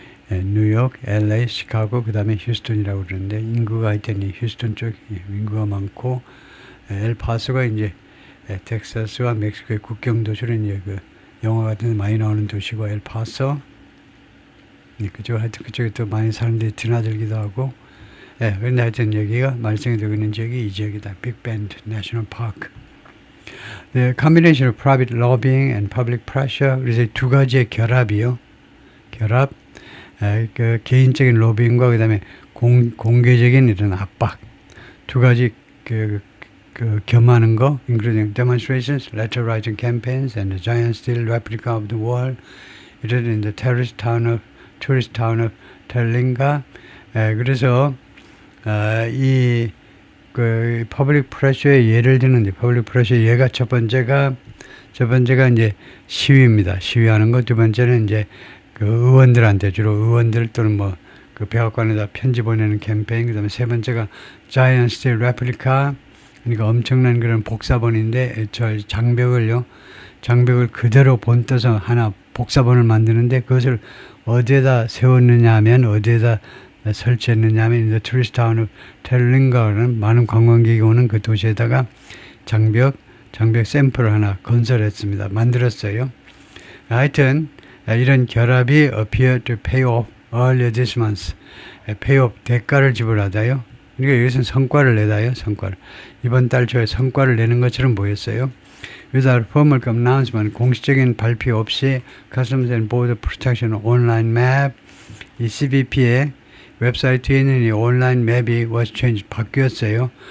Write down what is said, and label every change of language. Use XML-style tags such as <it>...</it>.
<ko>뉴욕, LA, 시카고, 그 다음에 휴스턴이라고 그러는데, 인구가 하여튼 휴스턴 쪽 인구가 많고, 엘파소가 이제 텍사스와 멕시코의 국경 도시로 이제 그 영화 같은 데 많이 나오는 도시고 엘파소 그쪽에 또 많이 사람들이 드나들기도 하고 그런데 하여튼 여기가 말썽이 되고 있는 지역이 이 지역이다. 빅밴드 내셔널 파크.</ko> <en>The combination of private lobbying and public pressure</en> <ko>그래서 두 가지의 결합이요. 그 개인적인 로빙과 그 다음에 공개적인 이런 압박 두 가지 겸하는 거,</ko> <en>including demonstrations, letter writing campaigns, and a giant steel replica of the wall, erected in the tourist town of Terlinga.</en> <ko>그래서 이 그 public pressure의 예를 드는데, public pressure 예가 첫 번째가 이제 시위입니다. 시위하는 거. 두 번째는 이제 그 의원들한테 주로 의원들 또는 뭐 그 백악관에다 편지 보내는 캠페인. 그다음에 세 번째가 giant steel replica. 그러니까 엄청난 그런 복사본인데 저 장벽을 그대로 본떠서 하나 복사본을 만드는데 그것을 어디에다 세웠느냐 하면 어디에다 설치했느냐 하면 The Tourist Town of Terlinga라는 많은 관광객이 오는 그 도시에다가 장벽 샘플을 하나 건설했습니다. 만들었어요. 하여튼 이런 결합이</ko> <en>appear to pay off earlier this month.</en> <ko>pay off 대가를 지불하다요. 그러니까 여기서는 성과를 내다요. 이번 달 초에 성과를 내는 것처럼 보였어요.</ko> <en>without formal announcement,</en> <ko>공식적인 발표 없이 Customs and Border Protection 온라인 맵, 이 CBP의 웹사이트에 있는 이 온라인 맵이</ko> <en>was changed,</en> <ko>바뀌었어요.</ko>